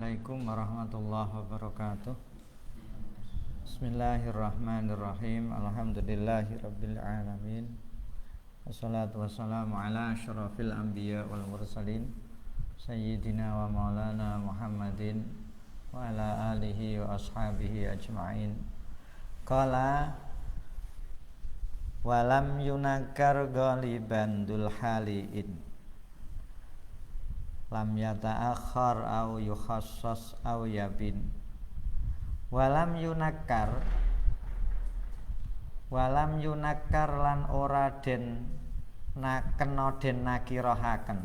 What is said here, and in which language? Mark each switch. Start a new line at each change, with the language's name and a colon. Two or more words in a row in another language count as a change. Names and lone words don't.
Arabic: السلام عليكم ورحمة الله وبركاته. بسم الله الرحمن الرحيم. الحمد لله رب العالمين. والصلاة والسلام على أشرف الأنبياء والمرسلين سيدنا ومولانا محمد وعلى آله وأصحابه أجمعين. قال ولم ينكر غالبا ذو الحال لم يتأخر أو يخصص أو يبن. ولم ينكر
Javanese: lan ora den kena den nakirahaken.